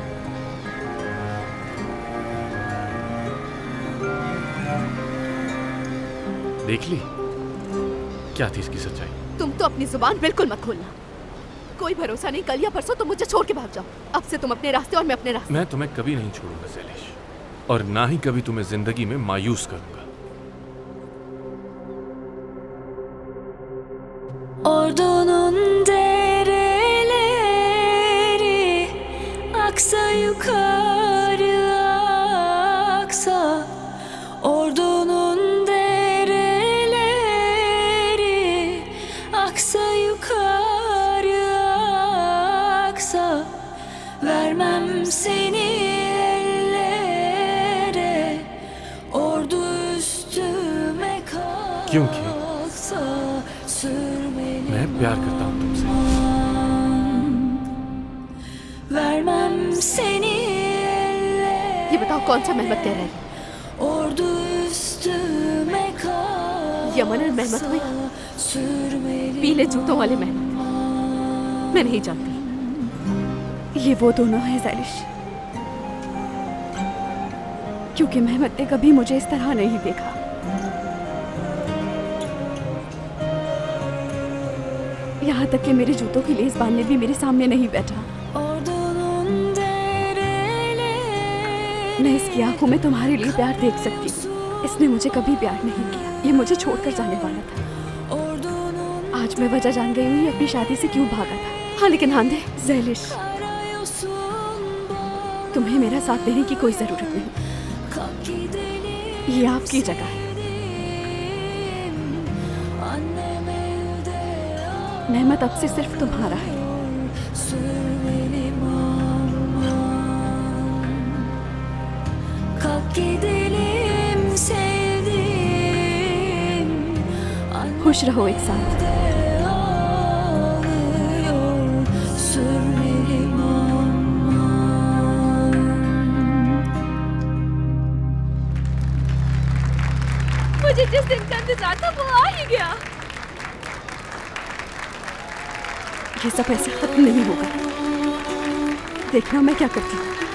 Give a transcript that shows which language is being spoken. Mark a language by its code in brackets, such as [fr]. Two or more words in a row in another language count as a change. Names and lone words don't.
[hi] देख ली क्या थी इसकी सच्चाई? तुम तो अपनी जुबान बिल्कुल मत खोलना। कोई भरोसा नहीं, कल या परसों तुम मुझे छोड़ के भाग जाओ। अब से तुम अपने रास्ते और मैं अपने रास्ते। मैं तुम्हें कभी नहीं छोड़ूंगा ज़ैलिश, और ना ही कभी तुम्हें जिंदगी में मायूस करूंगा। [tr] Ordunun dereleri aksa yukarı aksa, ordunun dereleri aksa yukarı aksa, vermem seni ellere, ordu üstüme [hi] क्योंकि [tr] kalksa, sürmeli [hi] मैं प्यार करता हूं तुमसे। [tr] vermem seni [hi] ये बताओ कौन सा मेहमत कह रहा है? [tr] ordu üstüme kalksa, [hi] यमन और मेहमत हुई? [tr] sürmeli [hi] पीले जूतों वाले मेहमत? मैं नहीं जानती। ये वो दोनों हैं ज़ैलिश, क्योंकि मेहमत ने कभी मुझे इस तरह नहीं देखा। यहाँ तक कि मेरे जूतों की लेस बांधने भी मेरे सामने नहीं बैठा। [tr] ordunun dereleri [hi] मैं इसकी आंखों में तुम्हारे लिए प्यार देख सकती हूँ। इसने मुझे कभी प्यार नहीं किया। ये मुझे छोड़कर जाने वाला था। [tr] ordunun [hi] आज मैं वजह जान गई हूँ ये अपनी शादी से क्यों भागा था। हाँ लेकिन हांदे, ज़ैलिश, [tr] karayolsun [hi] तुम्हें मेरा साथ देने की कोई जरूरत नहीं। [tr] kalk gidelim [hi] ये आपकी जगह है। [tr] annem evde [hi] मेहमत अब से सिर्फ तुम्हारा है। [tr] sürmelim aman, kalk gidelim sevdim, [hi] खुश रहो एक साथ। [tr] annem ağlıyor, sürmelim aman. [hi] मुझे जिस दिन का इंतजार था वो आ ही गया। ये सब ऐसे खत्म नहीं होगा। देखना मैं क्या करती हूँ।